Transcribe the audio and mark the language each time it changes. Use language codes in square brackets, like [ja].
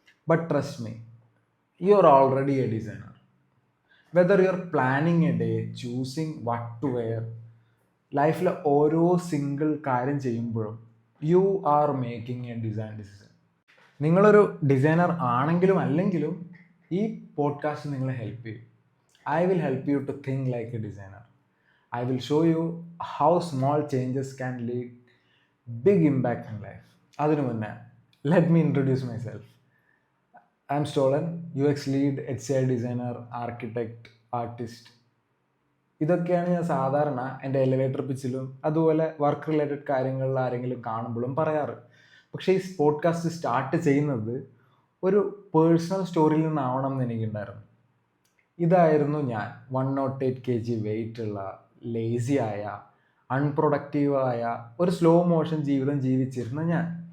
[en] But trust me, you are already a designer. Whether you are planning a day, choosing what to wear, [ml] ലൈഫിലെ ഓരോ single കാര്യം ചെയ്യുമ്പോഴും [en] You are making a design decision. [ml] നിങ്ങളൊരു designer ആണെങ്കിലും അല്ലെങ്കിലും ഈ podcast നിങ്ങളെ ഹെൽപ്പ് ചെയ്യും. [en] I will help you to think like a designer. I will show you how small changes can lead big impact in life. [ml] അതിനു മുന്നേ [en] let me introduce myself. I am Stolen, UX lead, HCI designer, architect, artist. [ml] ഇതൊക്കെയാണ് ഞാൻ സാധാരണ എൻ്റെ elevator പിച്ചിലും അതുപോലെ work related കാര്യങ്ങളിൽ ആരെങ്കിലും കാണുമ്പോഴും പറയാറ്. പക്ഷേ ഈ പോഡ്കാസ്റ്റ് സ്റ്റാർട്ട് ചെയ്യുന്നത് ഒരു പേഴ്സണൽ സ്റ്റോറിയിൽ നിന്നാവണം എന്ന് എനിക്കുണ്ടായിരുന്നു. ഇതായിരുന്നു ഞാൻ 108 kg വെയിറ്റ് ഉള്ള, ലേസിയായ, അൺപ്രൊഡക്റ്റീവായ ഒരു സ്ലോ മോഷൻ ജീവിതം ജീവിച്ചിരുന്ന ഞാൻ.